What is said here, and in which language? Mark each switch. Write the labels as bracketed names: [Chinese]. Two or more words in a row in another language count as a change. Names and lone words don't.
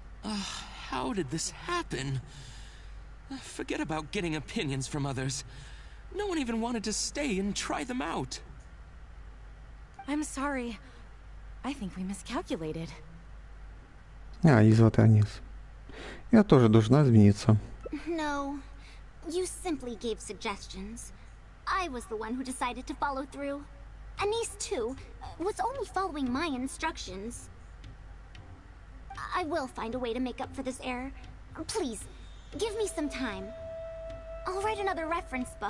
[English] How did this happen? Forget about getting opinions from others. No one even wanted to stay and try them out. I'm sorry. I think we miscalculated. [Ukrainian] Її звати Аніс. [Russian] Я тоже должна извиниться. [English] No, you simply gave suggestions. I was the one who decided to follow through. Anise, too, was only following my instructions. I will find a way to make up for this error. Please, give me some time. I'll write another reference book.